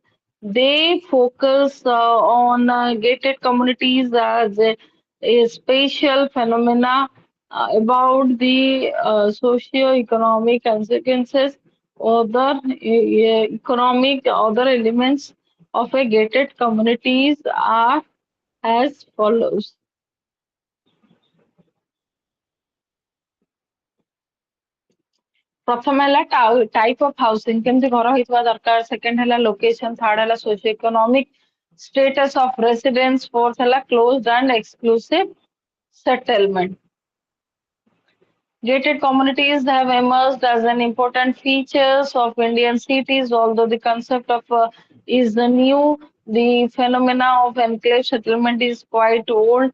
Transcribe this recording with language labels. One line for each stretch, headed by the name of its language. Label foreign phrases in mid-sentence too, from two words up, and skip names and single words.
English: They focus on gated communities as a spatial phenomena about the socio-economic consequences. Other elements of a gated communities are as follows.
Odia: ପ୍ରଥମ ହେଲା
English: type of housing
Odia: କେମିତି ଘର ହେଇଥିବା ଦରକାର ସେକେଣ୍ଡ ହେଲା ଲୋକେସନ ଥାର୍ଡ ହେଲା
English: socio economic status of residence
Odia: fourth ହେଲା
English: closed and exclusive settlement. Gated communities have emerged as an important features of Indian cities, although the concept of is new. The phenomena of enclave settlement is quite old.